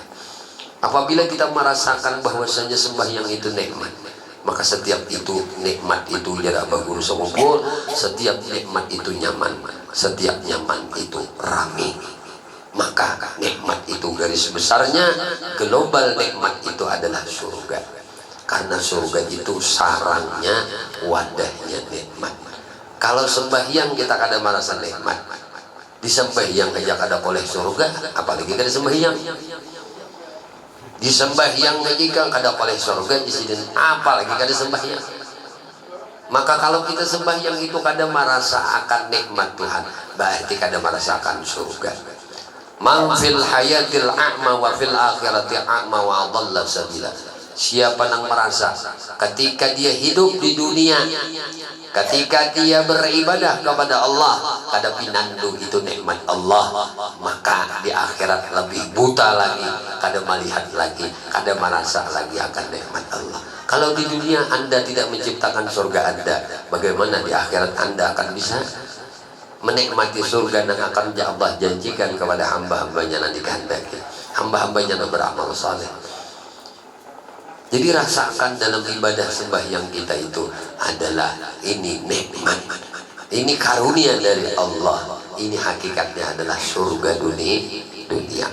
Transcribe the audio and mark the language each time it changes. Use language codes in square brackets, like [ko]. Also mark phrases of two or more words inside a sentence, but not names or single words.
[id] Apabila kita merasakan bahwasanya sembahyang itu nikmat, maka setiap itu nikmat itu jarak baguru sekumpul, setiap nikmat itu nyaman, setiap nyaman itu rame. Maka nikmat itu garis besarnya global nikmat itu adalah surga. Karena surga itu sarangnya, wadahnya nikmat. Kalau sembahyang kita kada merasa nikmat, di sembahyang aja kada boleh surga, apalagi kada sembahyang. Di sembahyang aja kada boleh surga, di sini apalagi kada sembahyang. Maka kalau kita sembahyang itu kada merasa akan nikmat Tuhan, berarti kada merasakan surga. [ar] من في الحياة أعمى وفي الآخرة أعمى وأضل سبيلا. [id] Siapa yang merasa ketika dia hidup di dunia, ketika dia beribadah kepada Allah, kada pinandu itu nikmat Allah, maka di akhirat lebih buta lagi, kada melihat lagi, kada merasa lagi akan nikmat Allah. Kalau di dunia Anda tidak menciptakan surga Anda, bagaimana di akhirat Anda akan bisa menikmati surga yang akan Allah janjikan kepada hamba-hambanya nanti kehendaki, hamba-hambanya yang beramal saleh. Jadi rasakan dalam ibadah sembahyang kita itu adalah ini nikmat, ini karunia dari Allah, ini hakikatnya adalah surga dunia.